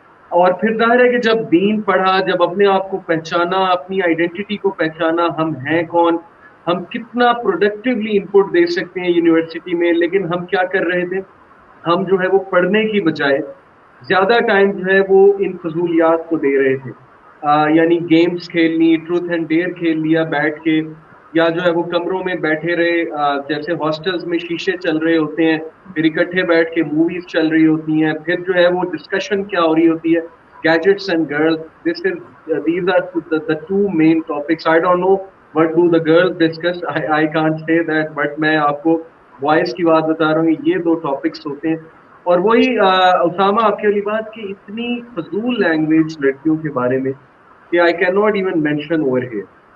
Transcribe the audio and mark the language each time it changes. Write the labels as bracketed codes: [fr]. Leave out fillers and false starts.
[ur] اور پھر ظاہر ہے کہ جب دین پڑھا, جب اپنے آپ کو پہچانا, اپنی آئیڈینٹی کو پہچانا, ہم ہیں کون, ہم کتنا پروڈکٹیولی انپٹ دے سکتے ہیں یونیورسٹی میں, لیکن ہم کیا کر رہے تھے, ہم جو ہے وہ پڑھنے کی بجائے زیادہ ٹائم جو ہے وہ ان فضولیات کو دے رہے تھے. یعنی گیمز کھیلنی, ٹروتھ اینڈ ڈیئر کھیل لیا بیٹھ کے, یا جو ہے وہ کمروں میں بیٹھے رہے, جیسے ہاسٹلز میں شیشے چل رہے ہوتے ہیں, پھر اکٹھے بیٹھ کے موویز چل رہی ہوتی ہیں, پھر جو ہے وہ ڈسکشن کیا ہو رہی ہوتی ہے, [en] Gadgets and girls. These are the two main topics. I don't know what do the girls discuss. I can't say that, but [ur] میں آپ کو وائس کی بات بتا رہا ہوں, یہ دو ٹاپکس ہوتے ہیں. اور وہی اسامہ آپ کی والی بات کہ اتنی فضول لینگویج لڑکیوں کے بارے میں کہ [en] I cannot even mention over here.